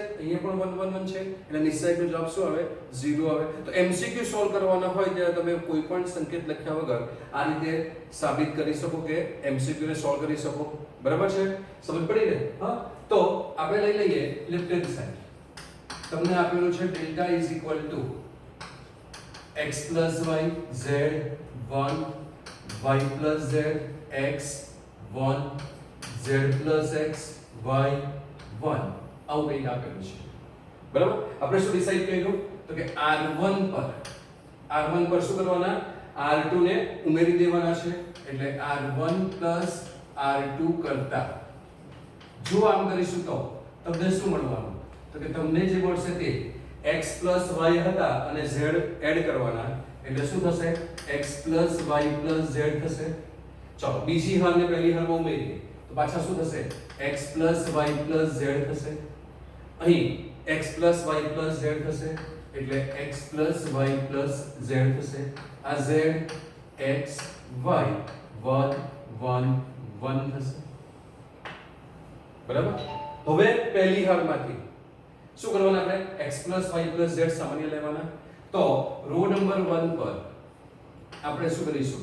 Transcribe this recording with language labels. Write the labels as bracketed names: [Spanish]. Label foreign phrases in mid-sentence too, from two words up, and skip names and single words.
[Gujarati] અહીંયા પણ 1 1 1 છે. એટલે નિશ્ચયકનો જવાબ શું આવે? 0 આવે. તો MCQ સોલ્વ કરવાના હોય ત્યારે તમે કોઈ પણ સંકેત લખ્યા વગર આ રીતે સાબિત કરી શકો કે MCQ ને સોલ્વ કરી શકો બરાબર છે. સમજ પડી ને? હા. તો આપણે લઈ લઈએ [English] left hand side. [Gujarati] તમને આપેલું છે [English] delta is equal to x plus y z 1 y plus z x 1 z plus x y 1 [Gujarati] આવું કંઈક આપેલું છે બરાબર. આપણે શું ડિસાઈડ કર્યું? તો કે R1 પર શું કરવાના? R2 ને ઉમેરી દેવાના છે. એટલે [English] R1 plus R2 [Gujarati] કરતા જો આમ કરીશું તો તમને શું મળવાનું? તો કે તમને જે મળશે તે [English] x plus y [Gujarati] હતા અને z એડ કરવાના. એટલે શું થશે? [English] x plus y plus z [Gujarati] થશે. ચાલો બીજી હારને પહેલી હારમાં ઉમેરીએ તો પાછા શું થશે? [English] x plus y plus z [Gujarati] થશે. અહીં [English] x plus y plus z [Gujarati] થશે. એટલે [English] x plus y plus z [Gujarati] થશે. આ z x y 1 1 1 થશે બરાબર. હવે પહેલી હારમાંથી શું કરવાના? આપણે x y z સામાન્ય લેવાના. તો [English] row number [Gujarati] 1 પર આપણે શું કરીશું?